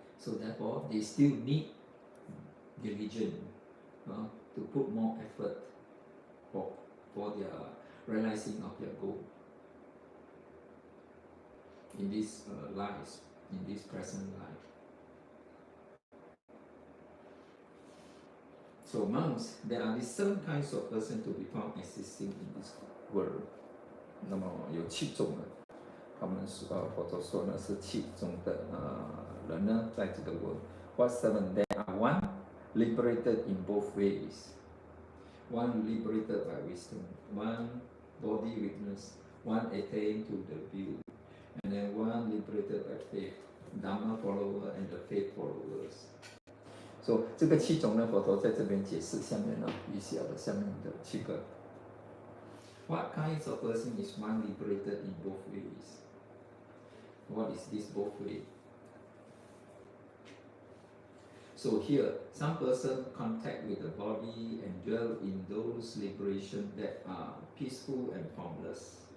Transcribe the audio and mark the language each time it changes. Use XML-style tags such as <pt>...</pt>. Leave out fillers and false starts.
<en>So therefore, they still need diligence to put more effort for their realizing of their goal in these lives. in this present life. So monks, there are these seven kinds of person to be found existing in this world.</en> <zh>那么有7种的，他们佛陀说呢是7种的人呢，在这个 world.</zh> <en>What 7? There are one liberated in both ways. One liberated by wisdom, one body witness, one attained to the view, and then one liberated by faith, Dhamma follower and the faith followers.</en> <zh>So 这个7种呢，佛陀在这边解释下面呢，以下的下面的7个。</zh> <en>What kinds of person is one liberated in both ways? What is this both way? So here, some person contact with the body and dwell in those liberation that are peaceful and formless.</en>